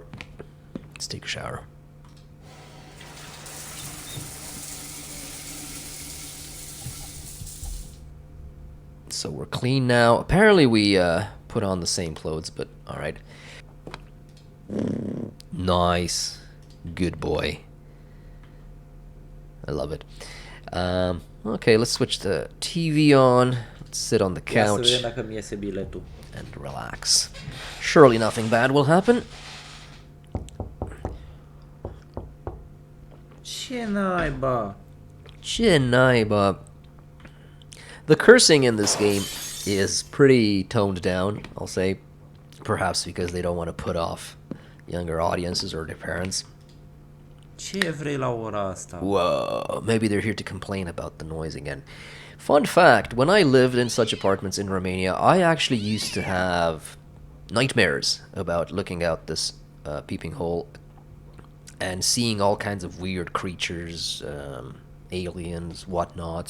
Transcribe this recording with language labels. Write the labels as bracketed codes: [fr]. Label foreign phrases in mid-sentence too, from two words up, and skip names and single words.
[en] Let's take a shower. So we're clean now. Apparently we put on the same clothes, but alright. Nice. Good boy. I love it. Okay, let's switch the TV on. Let's sit on the [ro] Ia să [en] couch [ro] vedem dacă mi iese biletul. [en] and relax. Surely nothing bad will happen. [ro] Ce naiba? Ce naiba. [en] The cursing in this game is pretty toned down, I'll say. Perhaps because they don't want to put off younger audiences or their parents. [ro] Ce vrei la ora asta? [en] Whoa, maybe they're here to complain about the noise again. Fun fact, when I lived in such apartments in Romania, I actually used to have nightmares about looking out this peeping hole and seeing all kinds of weird creatures, aliens, whatnot.